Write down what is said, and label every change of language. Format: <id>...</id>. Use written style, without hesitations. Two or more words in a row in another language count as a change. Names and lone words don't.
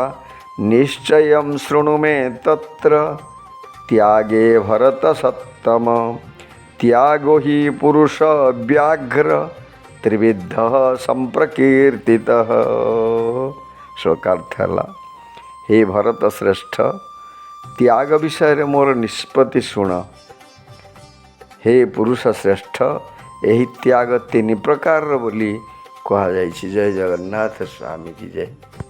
<sa>ନିଶ୍ଚୟଂ ଶୃଣୁ ମେ ତତ୍ର ତ୍ୟାଗେ ଭରତ ସତ୍ତମ ତ୍ୟାଗୋ ହି ପୁରୁଷ ବ୍ୟାଘ୍ର ତ୍ରିବିଦ୍ଧଃ ସମ୍ପ୍ରକୀର୍ତିତଃ।</sa> <or>ଶ୍ଲୋକାର୍ଥ ହେଲା, ହେ ଭରତ ଶ୍ରେଷ୍ଠ, ତ୍ୟାଗ ବିଷୟରେ ମୋର ନିଷ୍ପତ୍ତି ଶୁଣ।</or> <sa>हे पुरुष श्रेष्ठ</sa> <or>ଏହି ତ୍ୟାଗ ତିନି ପ୍ରକାରର ବୋଲି କୁହାଯାଇଛି। ଜୟ ଜଗନ୍ନାଥ, ସ୍ୱାମୀ କି ଜୟ।</or>